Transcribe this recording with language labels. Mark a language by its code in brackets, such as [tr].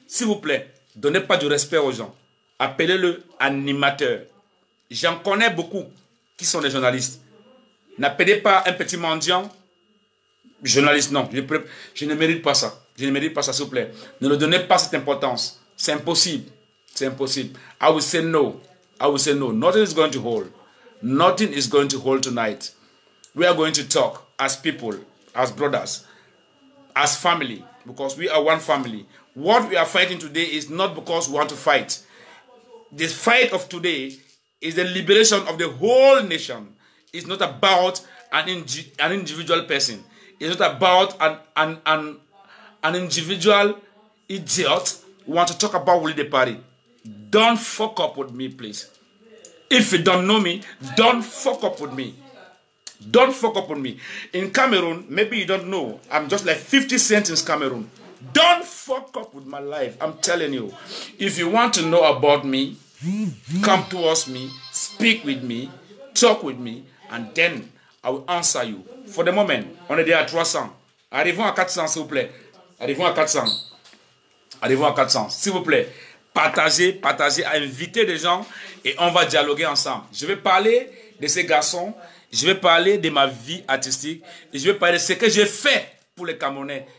[fr] S'il vous plaît, donnez pas du respect aux gens. Appelez-le animateur. J'en connais beaucoup qui sont des journalistes. N'appelez pas un petit mendiant journaliste. Non, je ne mérite pas ça. Je ne mérite pas ça, s'il vous plaît. Ne le donnez pas cette importance. C'est impossible. C'est impossible. [en] I will say no. I will say no. Nothing is going to hold. Nothing is going to hold tonight. We are going to talk as people, as brothers, as family, because we are one family. What we are fighting today is not because we want to fight. The fight of today is the liberation of the whole nation. It's not about an individual person. It's not about an individual idiot who want to talk about Willy de Paris. Don't fuck up with me, please. If you don't know me, don't fuck up with me. Don't fuck up with me. In Cameroon, maybe you don't know, I'm just like 50 cents in Cameroon. Don't fuck up with my life. I'm telling you. If you want to know about me, come towards me, speak with me, talk with me, and then I will answer you. For the moment, [fr] on est déjà à 300. Arrivons à 400, s'il vous plaît. Arrivons à 400. Arrivons à 400. S'il vous plaît, partagez, invitez des gens et on va dialoguer ensemble. Je vais parler de ces garçons, je vais parler de ma vie artistique et je vais parler de ce que j'ai fait pour les Camerounais.